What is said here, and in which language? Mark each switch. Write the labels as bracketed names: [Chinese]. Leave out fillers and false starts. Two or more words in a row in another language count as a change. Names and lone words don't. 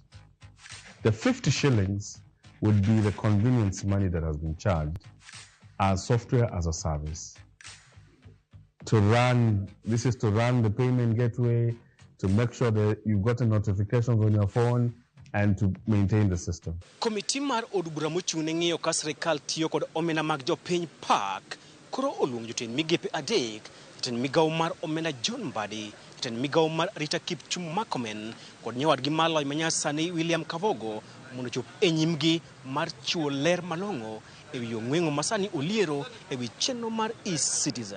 [English] The 50 shillings would be the convenience money that has been charged as software as a service. This is to run the payment gateway, to make sure that you've gotten notifications on your phone, and to maintain the system. [Luo (Kenya and Tanzania)] Komiti mar od bura mochung'ne ng'iyo ka sirkal tiyo kod omenda mag jopiny PAC koro oluong jotend migepe adek, jatend migao mar omenda John Mbadi, jatend migao mar Rita Kipchum Makomen kod nyawadgi malony manyasani William Kavogo mondo chop e nyimgi mar chiwo ler malong'o ewi ong'weng'o masani oliero ewi chenro mar e-citizen.